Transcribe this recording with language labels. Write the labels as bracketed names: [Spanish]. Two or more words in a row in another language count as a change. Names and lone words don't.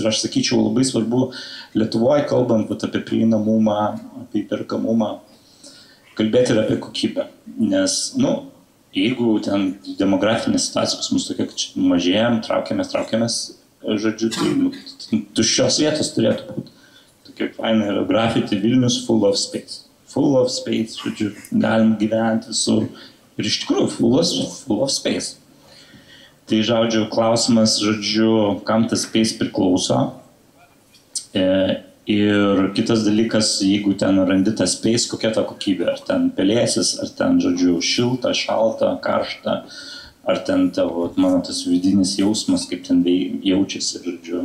[Lithuanian] Ir aš sakyčiau, labai svarbu Lietuvoje, kalbant apie prieinamumą, apie įperkamumą, kalbėti ir apie kokybę. Nes, jeigu ten demografinė situacija pas mus tokia, kad mažėjam, traukiamės, žodžiu, tai tuščios vietos turėtų būti. Tokia faina yra grafiti Vilnius [English] full of space. Full of space, [Lithuanian] žodžiu, galim gyventi visur. Ir iš tikrųjų [English] full of space. [Lithuanian] Tai, žodžiu, klausimas, žodžiu, kam tas space priklauso. Ir kitas dalykas, jeigu ten randi tą space, kokia ta kokybė. Ar ten pelėsis, ar ten, žodžiu, šilta, šalta, karšta. Ar ten tavo, mano tas vidinis jausmas, kaip ten jaučiasi, žodžiu.